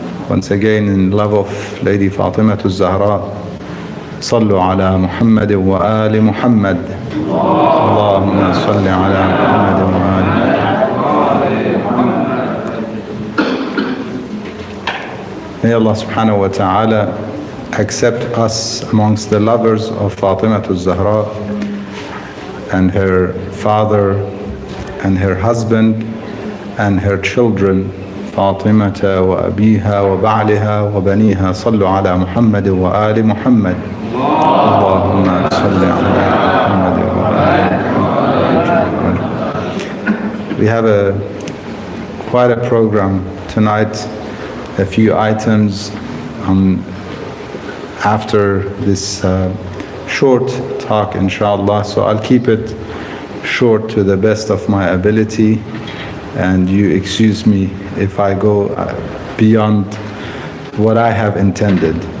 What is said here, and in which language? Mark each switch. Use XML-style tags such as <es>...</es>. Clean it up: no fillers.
<en>Once again, in love of Lady Fatima Zahra,</en> <ar>صلوا على محمد وآل محمد. اللهم صل على محمد وآل محمد.</ar> <en>May Allah subhanahu wa ta'ala accept us amongst the lovers of Fatima Zahra and her father and her husband and her children</en> <ar>فاطمة وأبيها وبعلها وبنيها صلوا على محمد وآل محمد. اللهم صل على محمد وآل محمد.</ar> <en>We have quite a program tonight, a few items after this short talk inshallah, so I'll keep it short to the best of my ability, and you excuse me if I go beyond what I have intended.</en>